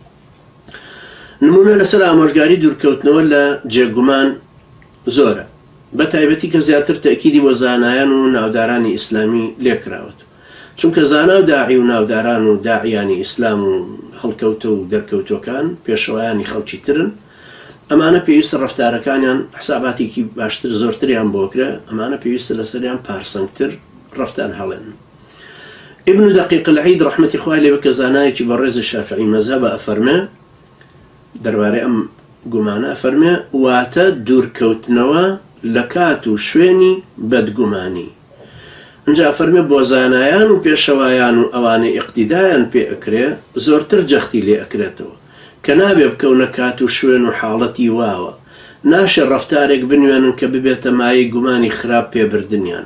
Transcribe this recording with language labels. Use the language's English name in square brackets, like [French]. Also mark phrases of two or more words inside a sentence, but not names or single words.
[Central Kurdish] نمونە لەسەر ئامۆژگاری دوورکەوتنەوە لە جێگومان زۆرە، بە تایبەتی کە زیاتر تەکیدی بۆ زانایان و ناودارانی ئیسلامی لێکراوەت، چونکە زانا و داعی و ناوداران و داعیانی ئیسلام و هەڵکەوتە و دەرکەوتۆکان پێشەوایانی خەڵکی ترن، ئەمانە پێویستە ڕەفتارەکانیان حساباتێکی باشتر زۆرتریان بۆکرێ، ئەمانە پێویستە لەسەریان پارسەنگتر ڕەفتان هەڵێن. ابن دقيق العيد رحمة خواه لێ بکە زانایەکی بەڕێز شافعی مەذهبە ئەفەرمێ دەربارەی ئەم گومانە ئەفەرمێ واتە دوورکەوتنەوە لە کات و شوێنی بەدگومانی. ئەنجا ئەفەرمێ بۆ زانایان و پێشەوایان و ئەوانەی ئیقتیدایان پێ ئەکرێ زۆرتر جەختی لێ ئەکرێتەوە کە نابێ بکەونە کات و شوێن و حاڵەتی واوە، ناشێ ڕەفتارێک بنوێنن کە ببێتە مایەی گومانی خراپ پێبردنیان.